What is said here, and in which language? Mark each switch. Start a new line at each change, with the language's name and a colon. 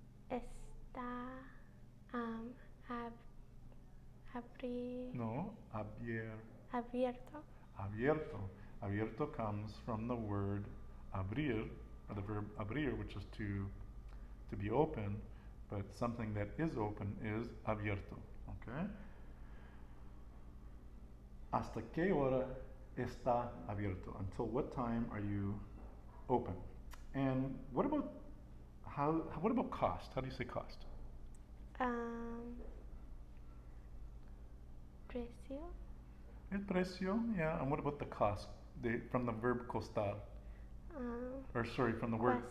Spanish: está No, abierto? abierto.
English: Abierto comes from the word abrir, or the verb abrir, which is to be open, but something that is open is abierto. Okay?
Spanish: ¿Hasta qué hora está abierto?
English: Until what time are you open? And what about cost? How do you say cost?
Spanish: Precio. El precio,
English: yeah. And what about the cost? From the verb costar. Or sorry, from the word